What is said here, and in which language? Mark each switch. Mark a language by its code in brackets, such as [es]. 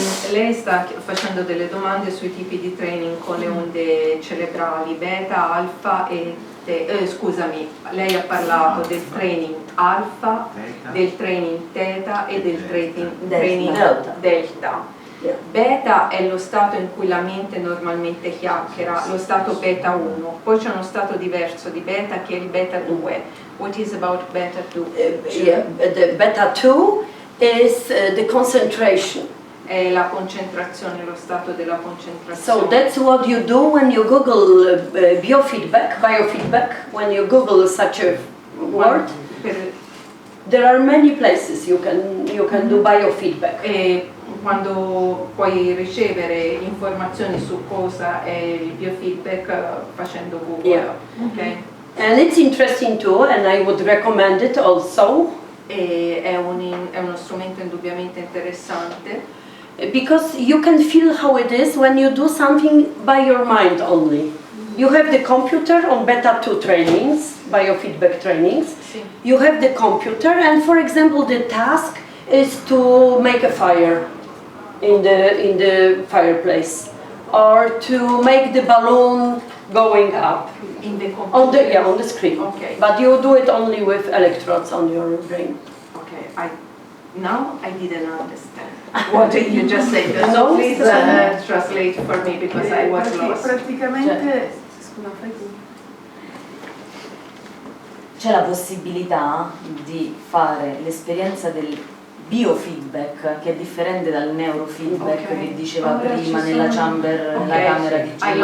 [it] Lei sta facendo delle domande sui tipi di training con le onde cerebrali beta, alfa e scusami, lei ha parlato del training alfa, del training theta e del training delta. Beta è lo stato in cui la mente normalmente chiacchiera, lo stato beta 1, poi c'è uno stato diverso di beta che è il beta 2. [en] What is about beta 2? The beta 2 is the concentration. [it] È la concentrazione, lo stato della concentrazione. [en] So that's what you do when you Google biofeedback, when you Google such a word. There are many places you can do biofeedback. [it] E quando puoi ricevere informazioni su cosa è il biofeedback facendo Google. [en] Yeah. Okay? And it's interesting too, and I would recommend it also. [it] E è uno strumento indubbiamente interessante. [en] Because you can feel how it is when you do something by your mind only. You have the computer on beta 2 trainings, biofeedback trainings. [it] Sì. [en] You have the computer, and for example the task is to make a fire in the fireplace, or to make the balloon going up In the computer. on the screen. Okay. But you do it only with electrodes on your brain. Okay. Now I didn't understand what you just said. No, So please translate for me because I was lost. [it] Praticamente, scusa, fai tu. C'è la possibilità di fare l'esperienza del biofeedback, che è differente dal neurofeedback che diceva prima nella camera di G.